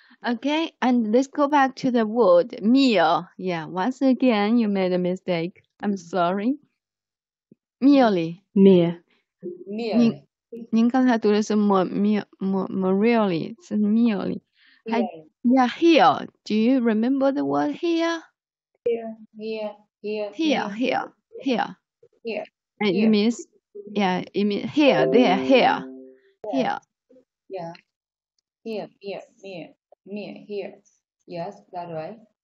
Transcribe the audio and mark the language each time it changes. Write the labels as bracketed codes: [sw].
[en] Okay, and let's go back to the word meal. Yeah, once again, you made a mistake. I'm sorry. Merely. Merely. [zh] 您刚才读的是 merely 是 merely. [en] Yeah, here. Do you remember the word here? Here. And it means, yeah, it means here, there, here. Here. Yeah. Here. Here. Yes, that's right.